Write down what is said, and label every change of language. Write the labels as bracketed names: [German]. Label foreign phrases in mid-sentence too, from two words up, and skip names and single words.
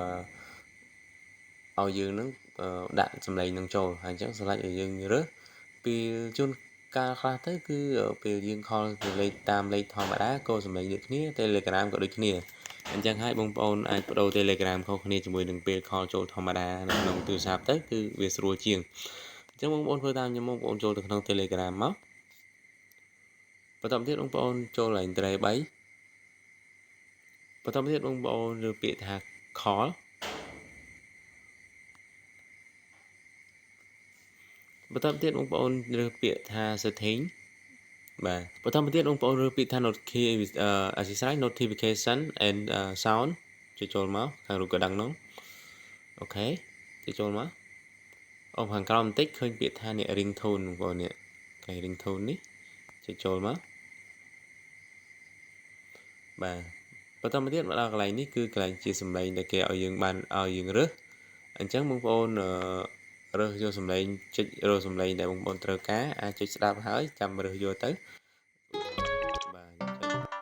[Khmer] ឲ្យយើងនឹងដាក់សំឡេងនឹងចូលហើយអញ្ចឹងសម្រាប់ឲ្យយើងរើសពីជួនកាលខ្លះទៅគឺពេលយើងខលលេខតាមលេខធម្មតាក៏សំឡេងដូចគ្នា Telegram ក៏ដូចគ្នាអញ្ចឹងហើយបងប្អូនអាចបដូរ Telegram ខុសគ្នាជាមួយនឹងពេលខលចូលធម្មតានៅក្នុងទូរស័ព្ទទៅគឺវាស្រួលជាងអញ្ចឹងបងប្អូនធ្វើតាមខ្ញុំបងប្អូនចូលទៅក្នុង Telegram មកបន្តទៀតបងប្អូនចូលឡើងត្រេ3 បន្តទៀតបងប្អូនលើពាក្យថា call បន្តទៀតបងប្អូនរើសពាក្យថា setting បាទបន្តទៀតបងប្អូនរើសពាក្យថា [English] notification and sound [Khmer] ចូលមកខាងរូបកណ្ដឹងនោះអូខេចូលមកអូខាងក្រោមបន្តិចឃើញពាក្យថានេះ ringtone បងប្អូននេះគេ ringtone នេះចូលមក បាទបន្តមកទៀតមកដល់កន្លែងនេះគឺកន្លែងជាសំឡេងដែលគេឲ្យយើងបានឲ្យយើងរើសអញ្ចឹងបងប្អូនរើសយកសំឡេងចុចរើសសំឡេងដែលបងប្អូនត្រូវការអាចចុចស្ដាប់ហើយចាំរើសយកទៅបាទចុចទៅ